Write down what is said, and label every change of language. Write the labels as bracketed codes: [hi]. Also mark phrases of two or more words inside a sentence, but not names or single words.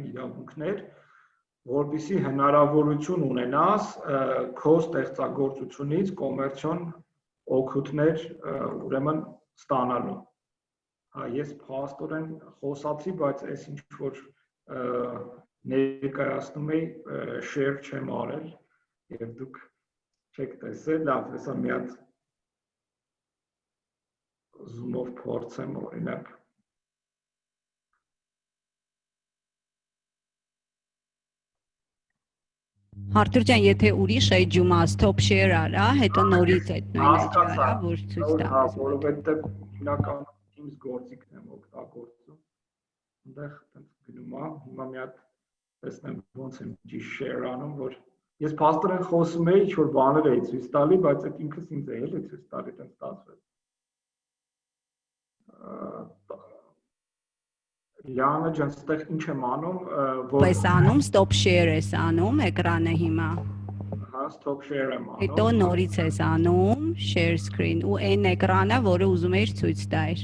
[hy] իրավունքներ, որպեսզի հնարավորություն ունենաս քո ստեղծագործությունից կոմերցիոն օգուտներ ուրեմն ստանալու։ Ես փաստորեն խոսացի, բայց այս ինչ որ ներկայացնում էի share չեմ արել եւ դուք չեք տեսել, լավ, հեսա մի հատ zoom-ով փորձեմ օրինակ Արտուր ջան, եթե ուրիշ էջումա [en] stop share [hy] արա, հետո նորից այդ նույն էջը արա, որ ցույց տա։ Որովհետև հիմնական Teams գործիքն եմ օգտագործում։ Այնտեղ տենց գնում է, հիմա մի հատ տեսնեմ ոնց եմ ճիշտ share անում, որ ես փաստորեն խոսում էի, ինչ որ բաներ էի ցույց տալի, բայց այդ ինքս ինձ է էլի ցույց տալի, տենց ստացվեց։ Լիանա ջան, ստեղ ինչ եմ անում, որ ես անում, [en] stop share [hy] ես անում էկրանը հիմա։ Հա, [en] stop share [hy] եմ անում։ Հետո նորից ես անում [en] share screen [hy] ու այն էկրանը, որը ուզում էիր ցույց տայր։